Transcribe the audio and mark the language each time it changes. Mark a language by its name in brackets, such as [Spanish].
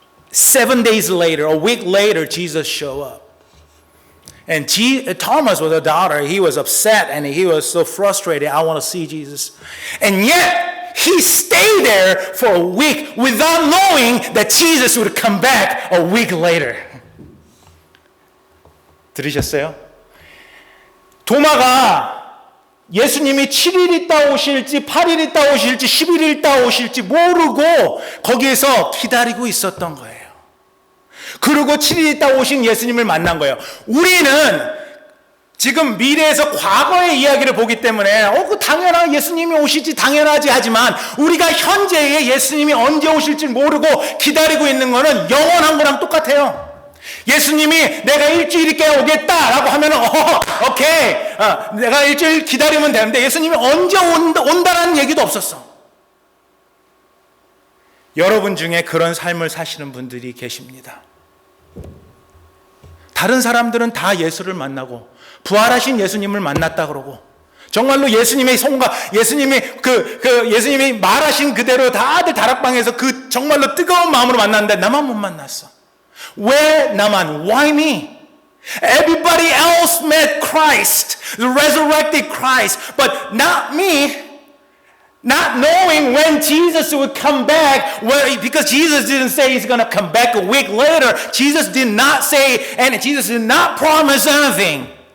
[English] 7 days later, a week later, Jesus showed up. And Thomas was a doubter. He was upset and he was so frustrated. I want to see Jesus. And yet, he stayed there for a week without knowing that Jesus would come back a week later. [Korean] 들으셨어요? 도마가 예수님이 7일 있다 오실지 8일 있다 오실지 10일 있다 오실지 모르고 거기에서 기다리고 있었던 거예요. 그리고 7일 있다 오신 예수님을 만난 거예요. 우리는 지금 미래에서 과거의 이야기를 보기 때문에 그 당연한 예수님이 오실지 당연하지 하지만 우리가 현재의 예수님이 언제 오실지 모르고 기다리고 있는 거는 영원한 거랑 똑같아요. 예수님이 내가 일주일 있게 오겠다라고 하면은 오케이 내가 일주일 기다리면 되는데 예수님이 언제 온다라는 얘기도 없었어. 여러분 중에 그런 삶을 사시는 분들이 계십니다. 다른 사람들은 다 예수를 만나고 부활하신 예수님을 만났다 그러고 정말로 예수님의 손과 예수님이 예수님이 말하신 그대로 다들 다락방에서 그 정말로 뜨거운 마음으로 만났는데 나만 못 만났어. 왜 나만? [English] Why me? Everybody else met Christ, the resurrected Christ, but not me. Not knowing when Jesus would come back, because Jesus didn't say he's going to come back a week later. Jesus did not say, and Jesus did not promise anything.